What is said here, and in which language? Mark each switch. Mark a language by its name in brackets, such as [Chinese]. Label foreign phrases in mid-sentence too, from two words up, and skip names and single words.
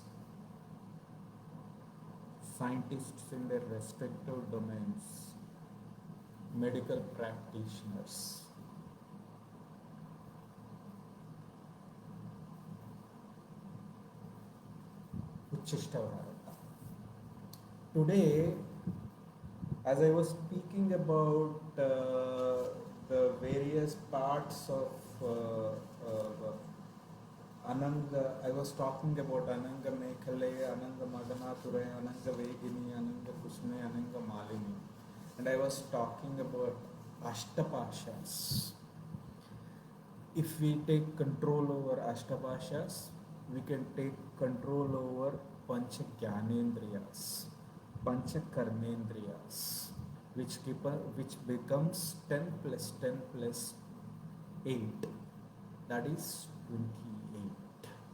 [English] scientists in their respective domains, medical practitioners, [Sanskrit] उच्च Uccishta Bharata. [English] Today, as I was speaking about the various parts of Ananga, I was talking about Ananga Mekhale, Ananga Madanature, Ananga Vegini, Ananga Kusme, Ananga Malini. And I was talking about Ashtapashas. If we take control over Ashtapashas, we can take control over [Sanskrit] Pancha Jnanendriyas, Pancha Karmendriyas, [English] which becomes 10 plus 10 plus 8, that is 28.